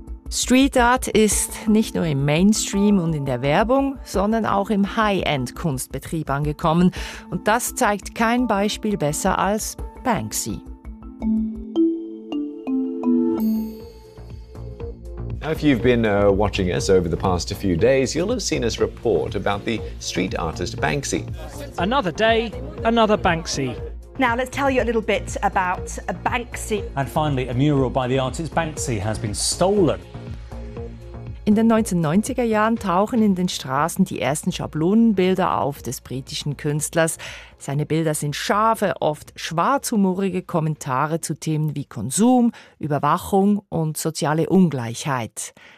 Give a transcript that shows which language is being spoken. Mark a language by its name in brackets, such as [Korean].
[German] Street Art ist nicht nur im Mainstream und in der Werbung, sondern auch im High-End-Kunstbetrieb angekommen. Und das zeigt kein Beispiel besser als Banksy. [English] Now, if you've been watching us over the past few days, you'll have seen us report about the street artist Banksy. Another day, another Banksy. Now let's tell you a little bit about Banksy. And finally, a mural by the artist Banksy has been stolen. [German] In den 1990er Jahren tauchen in den Straßen die ersten Schablonenbilder auf des britischen Künstlers. Seine Bilder sind scharfe, oft schwarzhumorige Kommentare zu Themen wie Konsum, Überwachung und soziale Ungleichheit.